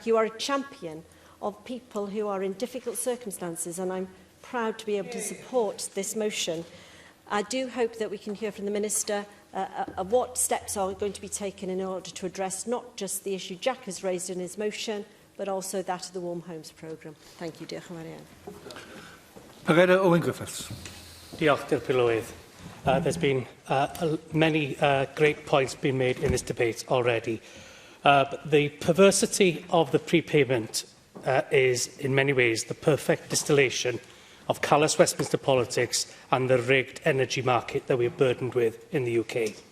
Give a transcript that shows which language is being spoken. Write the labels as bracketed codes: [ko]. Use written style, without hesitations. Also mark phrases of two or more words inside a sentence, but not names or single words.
[en] You are a champion of people who are in difficult circumstances, and I'm proud to be able to support this motion. I do hope that we can hear from the Minister of what steps are going to be taken in order to address not just the issue Jack has raised in his motion, but also that of the Warm Homes programme. Thank you, [cy] Diolch yn fawr iawn. Pereira Owen Griffiths. Diolch, Dir Pilywydd. [en] There's been many great points being made in this debate already. But the perversity of the prepayment is, in many ways, the perfect distillation of callous Westminster politics and the rigged energy market that we're burdened with in the UK.